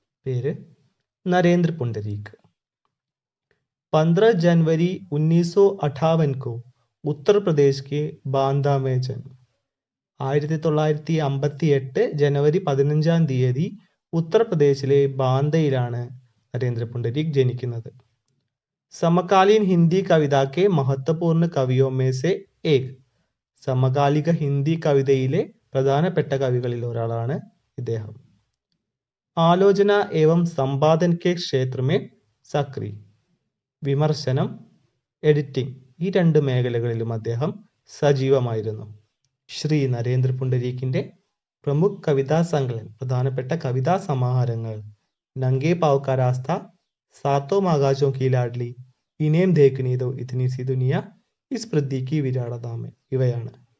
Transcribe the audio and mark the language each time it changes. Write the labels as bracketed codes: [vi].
[hi] പേര് नरेंद्र पुंडरीक. 15 जनवरी 1958 को उत्तर प्रदेश के बांदा में जन्म. [ml] 1958 ജനുവരി 15-ാം തീയതി ഉത്തർപ്രദേശിലെ ബാന്തയിലാണ് നരേന്ദ്ര പുണ്ടരീക് ജനിക്കുന്നത്. [hi] സമകാലീൻ ഹിന്ദി കവിത के महत्वपूर्ण कवियों में से एक. [ml] സമകാലിക ഹിന്ദി കവിതയിലെ പ്രധാനപ്പെട്ട കവികളിൽ ഒരാളാണ് ഇദ്ദേഹം. [hi] ആലോചന एवं संपादन के क्षेत्र में सक्रिय. [ml] വിമർശനം, എഡിറ്റിംഗ് ഈ രണ്ട് മേഖലകളിലും അദ്ദേഹം സജീവമായിരുന്നു. ശ്രീ നരേന്ദ്ര പുണ്ടരീകിന്റെ പ്രമുഖ കവിതാ സങ്കലൻ പ്രധാനപ്പെട്ട കവിതാ സമാഹാരങ്ങൾ നംഗേ പാവ് കാ രാസ്ത, സാത്തോ ആകാശോं की लाडली, ഇനിയും देखने दो इतनी सी दुनिया, इस पृथ्वी की विराटता में ഇവയാണ്.